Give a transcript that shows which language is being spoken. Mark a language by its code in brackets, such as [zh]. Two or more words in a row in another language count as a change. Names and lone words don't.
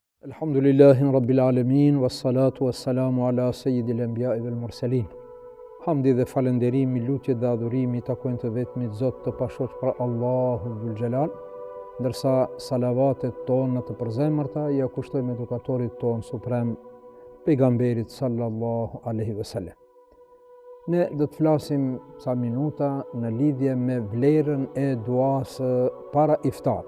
[ar] الحمد لله رب العالمين، والصلاة والسلام على سيد الأنبياء والمرسلين. [sq] Hamdi dhe falenderimi, lutjet dhe adhurimi takojnë të vetmit Zot të pashoq për Allahu [ar] ذو الجلال, [sq] ndërsa salavatet tona të përzemërta ja kushtojmë edukatorit ton suprem, pejgamberit [ar] صلى الله عليه وسلم. [sq] Ne do të flasim ca minuta në lidhje me vlerën e duas para iftar.